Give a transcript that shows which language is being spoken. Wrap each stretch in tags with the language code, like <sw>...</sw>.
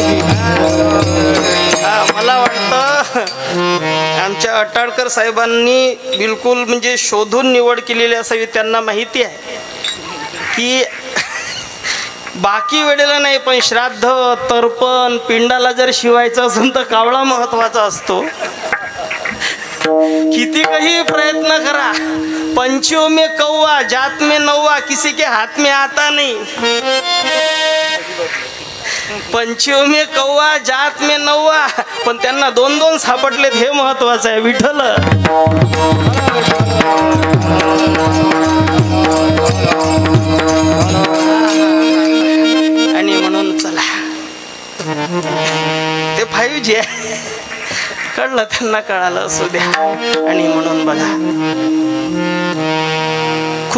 <mr>मला वाटतं आमच्या अटाळकर साहेबांनी बिलकुल म्हणजे शोधून निवड केलेली असावी. त्यांना माहिती आहे की बाकी वेळेला नाही, पण श्राद्ध, तर्पण, पिंडाला जर शिवायचं असेल तर कावळा महत्वाचा असतो. किती काही प्रयत्न करा,</mr> <hi>पंचों में कौवा, जात में नौवा, किसी के हाथ में आता नहीं. पंचों में कौवा, जात में नौवा,</hi> <mr>पण त्यांना दोन दोन सापडलेत, हे महत्वाचं आहे. विठ्ठल. आणि म्हणून चला, ते 5G आहे, कळलं त्यांना, कळालं असू द्या. आणि म्हणून बघा,</mr>